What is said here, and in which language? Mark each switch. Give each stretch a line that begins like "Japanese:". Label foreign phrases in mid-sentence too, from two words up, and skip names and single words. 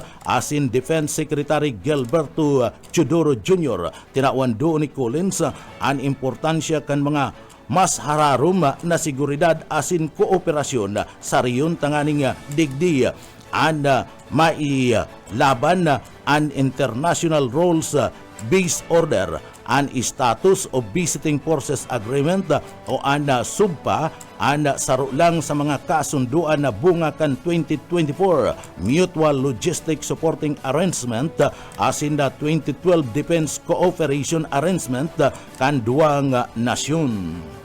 Bikol: asin Defense Secretary Gilberto Chodoro Jr. Tinawan doon ni Collins ang importansya kan mga mas hararum na seguridad asin kooperasyon sa riyon tanganing digdi an mailaban an
English: international rules based order
Bikol: an status of Visiting Forces Agreement o an SUBPA an saro lang sa mga kasunduan na bunga kan 2024 Mutual Logistic Supporting Arrangement asin na 2012 Defense Cooperation Arrangement kan duwang nasyon.